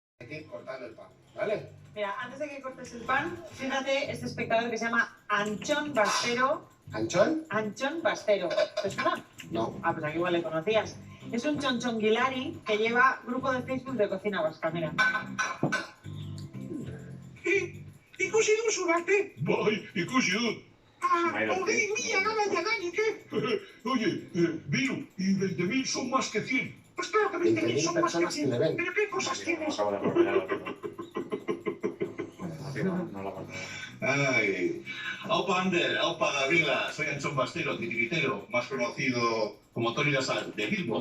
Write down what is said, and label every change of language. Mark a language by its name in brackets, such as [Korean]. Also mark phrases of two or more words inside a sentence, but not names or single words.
[Spanish] Hay que ir cortando el pan, ¿vale? Mira, antes de que cortes el pan, fíjate este espectador que se llama Anchón Bastero. ¿Anchón? Anchón Bastero. ¿Te suena? No. Ah, pues aquí igual le conocías. Es un chonchonguilari que lleva grupo de Facebook de cocina vasca, mira. [Basque] Ikusi duzu arte? Bai, ikusi dut. Hogei mila gara jadanik, [Spanish] Oye, Bilu, y 20.000 son más que 100. Pues claro que 20.000 son más que personas que 100. le ven. ¿Pero qué cosas tienes? Acabo de atropellar la pipa. No la parte. Ay, Aupa Ander, Aupa Gabriela, soy Anchón Bastero, titiritero, más conocido como Tony Lasal, de Bilbo.